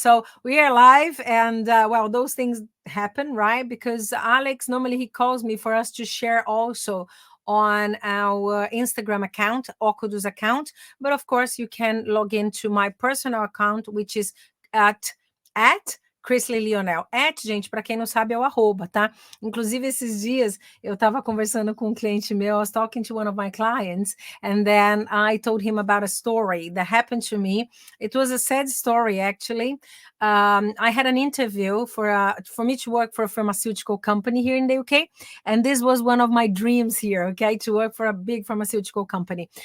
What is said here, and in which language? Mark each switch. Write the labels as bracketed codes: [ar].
[en] So we are live, and those things happen, right? Because Alex, normally he calls me for us to share also on our Instagram account, Okudos account. But of course, you can log into my personal account, which is at Chrisley Lionel. [pt] Gente, para quem não sabe, é o arroba, tá? Inclusive, esses dias, eu estava conversando com um cliente meu, [en] I was talking to one of my clients, and then I told him about a story that happened to me. It was a sad story, actually. I had an interview for me to work for a pharmaceutical company here in the UK, and this was one of my dreams here, okay, to work for a big pharmaceutical company.